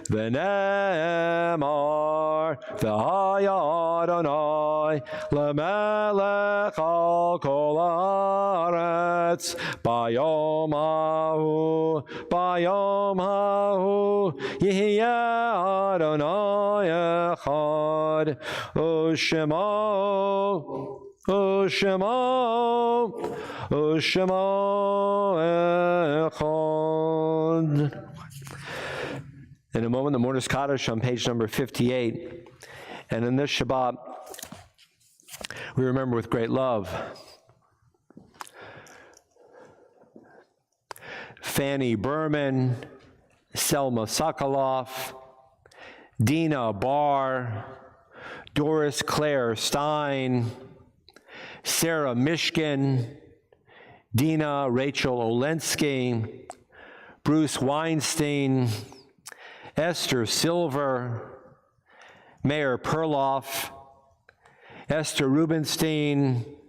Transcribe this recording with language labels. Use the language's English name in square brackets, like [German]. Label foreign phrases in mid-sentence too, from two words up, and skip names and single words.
[Hebrew] ונאמר והיה אדני למלך על כל הארץ ביום ההוא יהיה אדני אחד ושמו אחד. [English] In a moment, the Mourner's Kaddish on page number 58. And in this Shabbat, we remember with great love Fanny Berman, Selma Sokoloff, Dina Barr, Doris Claire Stein, Sarah Mishkin, Dina Rachel Olensky, Bruce Weinstein, Esther Silver, Mayor Perloff, Esther Rubenstein,